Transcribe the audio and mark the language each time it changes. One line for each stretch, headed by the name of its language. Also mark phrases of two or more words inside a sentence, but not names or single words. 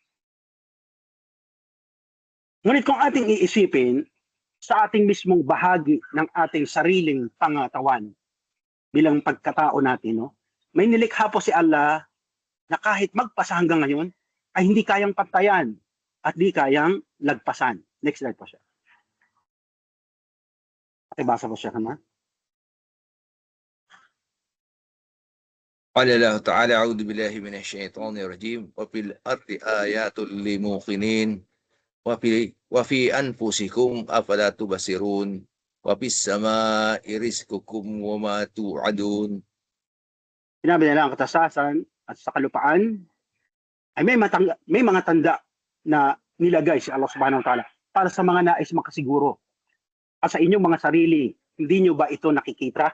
Filipino: Ngunit kung ating iisipin, sa ating mismong bahagi ng ating sariling pangatawan bilang pagkatao natin, no? May nilikha po si Allah na kahit magpasa hanggang ngayon ay hindi kayang pantayan at di kayang lagpasan.
English: Next slide
Filipino: po siya. Pakibasa po siya naman.
Arabic: قال الله تعالى أعوذ بالله من الشيطان الرجيم وفي الأرض آيات للموقنين وفي أنفسكم أفلا تبصرون وفي السماء رزقكم وما توعدون.
Filipino: Sinabi nila ang katasasan at sa kalupaan ay may mga tanda na nilagay si Allah
Arabic: سبحانه وتعالى
Filipino: para sa mga nais makasiguro. At sa inyong mga sarili, hindi nyo ba ito nakikita?